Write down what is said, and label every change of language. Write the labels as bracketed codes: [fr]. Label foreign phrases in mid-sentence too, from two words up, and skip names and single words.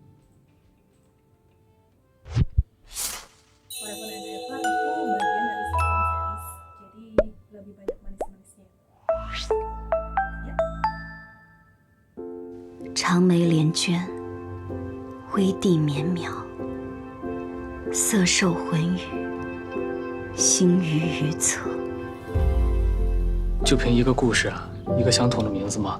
[id] Forever and Ever itu bagian dari [en] sitcom series, [id] jadi lebih banyak manis-manisnya. Ya. [zh] 长眉连娟，微地绵渺，色受魂语，心于于侧。就凭一个故事啊，一个相同的名字吗？